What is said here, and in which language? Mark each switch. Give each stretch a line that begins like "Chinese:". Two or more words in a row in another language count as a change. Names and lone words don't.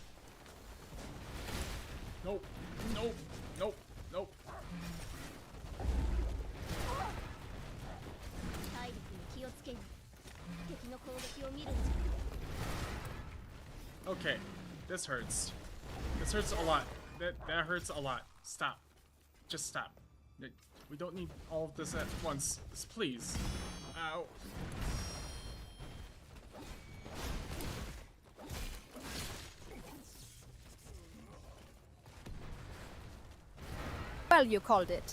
English: Nope. Nope. Nope. Nope.
Japanese: 体力に気をつけよ。敵の攻撃を見るんじゃ。
English: Okay. This hurts. This hurts a lot. That hurts a lot. Stop. Just stop. We don't need all of this at once. Please. Ow. Well, you called it.